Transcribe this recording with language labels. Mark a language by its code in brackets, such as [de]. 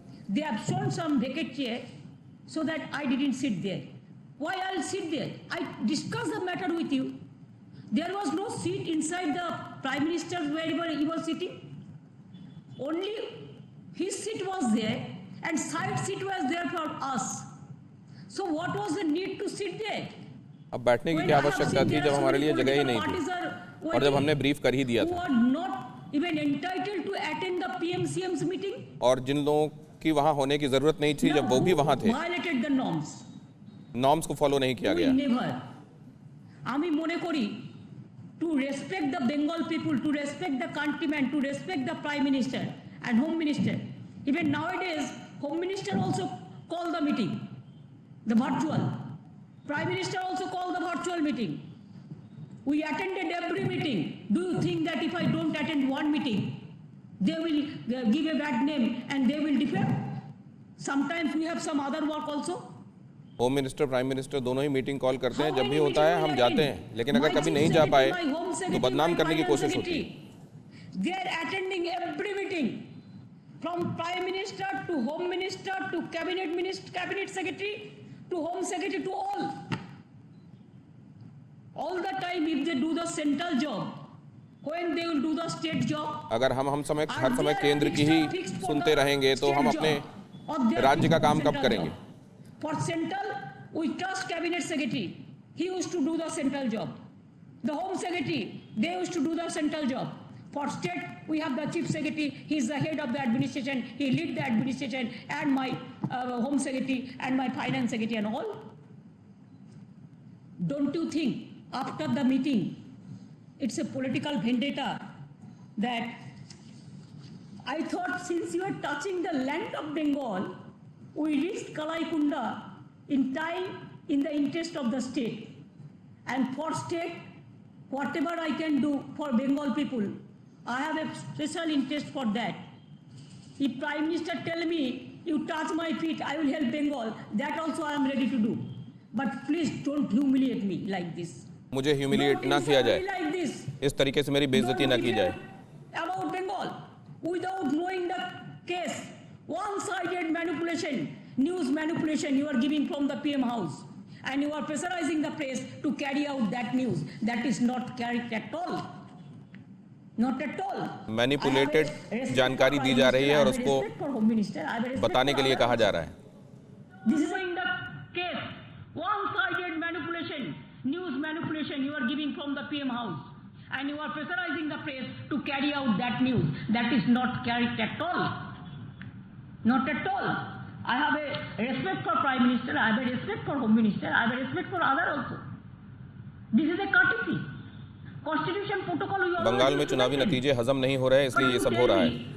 [en] they have shown some vacant chair so that I didn't sit there. Why I'll sit there? I discussed the matter with you. There was no seat inside the Prime Minister wherever he was sitting. Only his seat was there and side seat was there for us. So what was the need to sit there? [hi] अब बैठने की क्या आवश्यकता थी जब हमारे लिए जगह ही नहीं थी और जब हमने ब्रीफ कर ही दिया [en] who [hi] था। [en] are not even entitled to attend the PM-CM's meeting. [hi] और जिन लोगों की वहाँ होने की जरूरत नहीं थी जब वो भी वहाँ थे, [en] Violated the norms. [hi] नॉर्म्स को फॉलो नहीं किया [en] We [hi] गया। [en] never. [bn] আমি মনে করি [en] to respect the Bengal people, to respect the countrymen, to respect the Prime Minister and Home Minister. Even nowadays, Home Minister also call the meeting, the virtual. Prime Minister also call the virtual meeting. We attended every meeting. Do you think that if I don't attend one meeting, they will give a bad name and they will defend? Sometimes we have some other work also. [hi] Home minister prime minister दोनों ही meeting call करते हैं, जब भी होता है हम जाते हैं, लेकिन अगर कभी नहीं जा पाए तो बदनाम करने की कोशिश होती है। [en] They are attending every meeting, from Prime Minister to Home Minister to Cabinet Secretary to Home Secretary to all. All the time, if they do the central job, when they will do the state job. [hi] अगर हम हर समय केंद्र की ही सुनते रहेंगे तो हम अपने राज्य का काम कब करेंगे? [en] For central, we trust Cabinet Secretary. He used to do the central job. The Home Secretary, they used to do the central job. For state, we have the Chief Secretary. He is the head of the administration. He leads the administration and my Home Secretary and my Finance Secretary and all. Don't you think after the meeting, it's a political vendetta that I thought since you are touching the land of Bengal, we reached Kalaikunda in time in the interest of the state. And for state, whatever I can do for Bengal people, I have a special interest for that. If Prime Minister tell me, you touch my feet, I will help Bengal, that also I am ready to do. But please don't humiliate me like this. [hi] मुझे humiliate ना किया जाए, [en] Like this. [hi] इस तरीके से मेरी बेइज्जती ना की जाए। [en] About Bengal, without knowing the case, one-sided manipulation, news manipulation you are giving from the PM house, and you are pressurizing the press to carry out that news. That is not correct at all. Not at all. [hi] Manipulated जानकारी दी जा रही है और उसको बताने के लिए कहा जा रहा है। [en] This is in the case, one-sided manipulation, news manipulation you are giving from the PM house, and you are pressurizing the press to carry out that news. That is not correct at all. Not at all. I have a respect for Prime Minister, I have a respect for Home Minister, I have a respect for other also. This is a courtesy. Constitution protocol we all [hi] Bengal में चुनावी नतीजे हजम नहीं हो रहे, इसलिए ये सब हो रहा है।